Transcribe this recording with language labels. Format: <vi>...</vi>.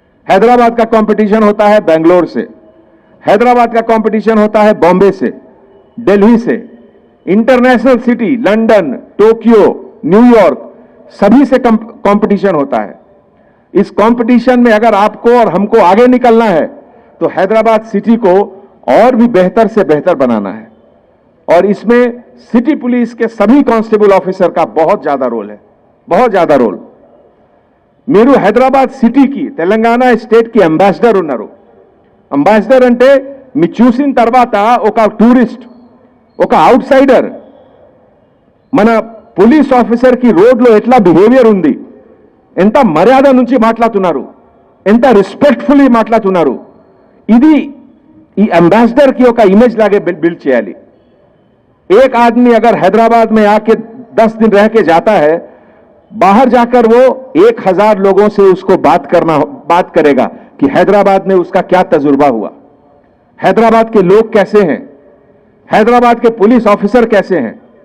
<hi>हैदराबाद का कंपटीशन होता है बेंगलोर से, हैदराबाद का कंपटीशन होता है बॉम्बे से, दिल्ली से, international city London, Tokyo, New York, सभी से कंपटीशन होता है. इस कंपटीशन में अगर आपको और हमको आगे निकलना है तो हैदराबाद सिटी को और भी बेहतर से बेहतर बनाना है. और इसमें सिटी पुलिस के सभी कांस्टेबल ऑफिसर का बहुत ज्यादा रोल है, बहुत ज्यादा रोल.</hi> <te>మీరు హైదరాబాద్ సిటీకి తెలంగాణ స్టేట్కి అంబాసిడర్ ఉన్నారు. అంబాసిడర్ అంటే మీరు చూసిన తర్వాత ఒక టూరిస్ట్, ఒక అవుట్ సైడర్ మన పోలీస్ ఆఫీసర్కి రోడ్లో ఎట్లా బిహేవియర్ ఉంది, ఎంత మర్యాద నుంచి మాట్లాడుతున్నారు, ఎంత రెస్పెక్ట్ఫుల్లీ మాట్లాడుతున్నారు, ఇది ఈ అంబాసిడర్ की ఒక ఇమేజ్ లాగే बिल्ड చేయాలి.</te> <hi>एक आदमी अगर हैदराबाद में आके 10 दिन रह के जाता है, बाहर जाकर वो 1000 लोगों से उसको बात करेगा कि हैदराबाद में उसका क्या तजुर्बा हुआ, हैदराबाद के लोग कैसे हैं, हैदराबाद के पुलिस ऑफिसर कैसे हैं.</hi>